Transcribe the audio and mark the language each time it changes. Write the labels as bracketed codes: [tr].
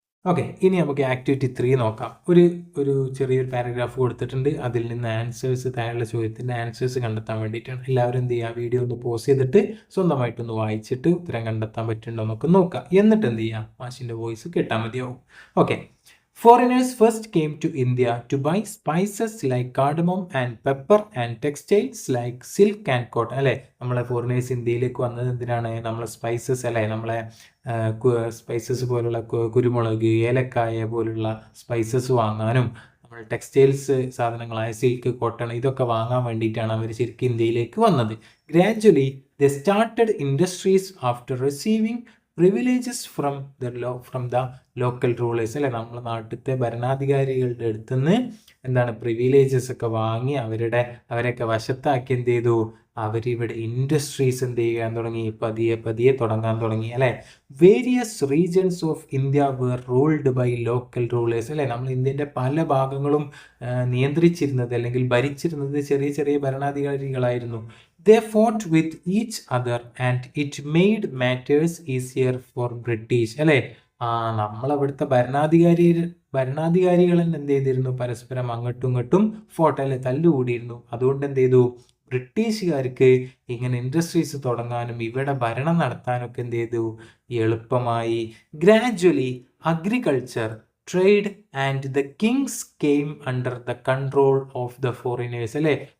[ml] Okay, ഇനി നമുക്ക് activity 3 നോക്കാം. ഒരു ചെറിയൊരു പാരഗ്രാഫ് കൊടുത്തിട്ടുണ്ട്. അതിൽ നിന്ന് ആൻസേഴ്സ്, താഴെയുള്ള ചോദ്യത്തിന്റെ ആൻസേഴ്സ് കണ്ടെത്താൻ വേണ്ടിയിട്ടാണ്. എല്ലാവരും എന്ത് ചെയ്യുക? വീഡിയോ ഒന്ന് പോസ് ചെയ്തിട്ട് സ്വന്തമായിട്ടൊന്ന് വായിച്ചിട്ട് ഉത്തരം കണ്ടെത്താൻ പറ്റുന്നുണ്ടോ എന്നൊക്കെ നോക്കുക. എന്നിട്ട് എന്ത് ചെയ്യുക? മാഷിന്റെ വോയിസ് കേട്ടാൽ മതിയാവും. Okay. [en] Foreigners first came to India to buy spices like cardamom and pepper and textiles like silk and cotton അല്ലെ? [ml] നമ്മളെ ഫോറിനേഴ്സ് ഇന്ത്യയിലേക്ക് വന്നത് എന്തിനാണ്? നമ്മളെ സ്പൈസസ് അല്ലെ? നമ്മളെ സ്പൈസസ് പോലുള്ള കുരുമുളക്, ഏലക്കായ പോലുള്ള സ്പൈസസ് വാങ്ങാനും നമ്മൾ ടെക്സ്റ്റൈൽസ് സാധനങ്ങളായ സിൽക്ക്, കോട്ടൺ ഇതൊക്കെ വാങ്ങാൻ വേണ്ടിയിട്ടാണ് അവർ ശരിക്കും ഇന്ത്യയിലേക്ക് വന്നത്. [en] Gradually the started industries after receiving privileges from the local rulers അല്ലെ? [ml] നമ്മളെ നാട്ടിലത്തെ ഭരണാധികാരികളുടെ അടുത്തുനിന്ന് എന്താണ്? പ്രിവിലേജസ് ഒക്കെ വാങ്ങി അവരെയൊക്കെ വശത്താക്കി എന്ത് ചെയ്തു? അവരിവിടെ ഇൻഡസ്ട്രീസ് എന്ത് ചെയ്യാൻ തുടങ്ങി? പതിയെ പതിയെ തുടങ്ങാൻ തുടങ്ങി അല്ലെ? [en] Various regions of India were ruled by local rulers അല്ലെ? [ml] നമ്മൾ ഇന്ത്യൻ്റെ പല ഭാഗങ്ങളും നിയന്ത്രിച്ചിരുന്നത് അല്ലെങ്കിൽ ഭരിച്ചിരുന്നത് ചെറിയ ചെറിയ ഭരണാധികാരികളായിരുന്നു. [en] They fought with each other and it made matters easier for British അല്ലെ? [ml] നമ്മളവിടുത്തെ ഭരണാധികാരികൾ എന്ത് ചെയ്തിരുന്നു? പരസ്പരം അങ്ങോട്ടും ഇങ്ങോട്ടും ഫോട്ടോ അല്ലെ? തല്ലുകൂടിയിരുന്നു. അതുകൊണ്ട് എന്ത് ചെയ്തു? ബ്രിട്ടീഷുകാർക്ക് ഇങ്ങനെ ഇൻഡസ്ട്രീസ് തുടങ്ങാനും ഇവിടെ ഭരണം നടത്താനൊക്കെ എന്ത് ചെയ്തു? എളുപ്പമായി. [en] Gradually agriculture, trade and the kings came under the control of the foreigners അല്ലെ?